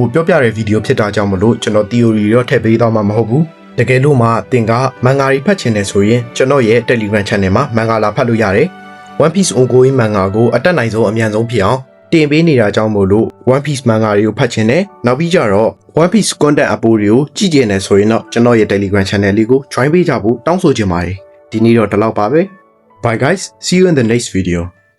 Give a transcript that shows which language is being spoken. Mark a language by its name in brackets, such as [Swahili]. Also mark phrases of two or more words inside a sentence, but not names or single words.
[Burmese] ပြောပြတဲ့ဗီဒီယိုဖြစ်တာကြောင့်မလို့ကျွန်တော် theory တော့ထည့်ပေးသွားမှာမဟုတ်ဘူး။တကယ်လို့မှသင်ကမန်ဂါရီဖတ်ချင်တယ်ဆိုရင်ကျွန်တော်ရဲ့ Telegram Channel မှာမန်ဂါလာဖတ်လို့ရတယ်။ One Piece ongoing မန်ဂါကိုအတက်နိုင်ဆုံးအမြန်ဆုံးဖြစ်အောင်တင်ပေးနေတာကြောင့်မို့လို့ One Piece မန်ဂါတွေကိုဖတ်ချင်တယ်။နောက်ပြီးကြတော့ One Piece content အပိုးတွေကိုကြည့်ကျင်တယ်ဆိုရင်တော့ကျွန်တော်ရဲ့ Telegram Channel လေးကို join ပေးကြဖို့တောင်းဆိုချင်ပါတယ်။ဒီနေ့တော့ဒီလောက်ပါပဲ။ [English] Bye guys, see you in the next video.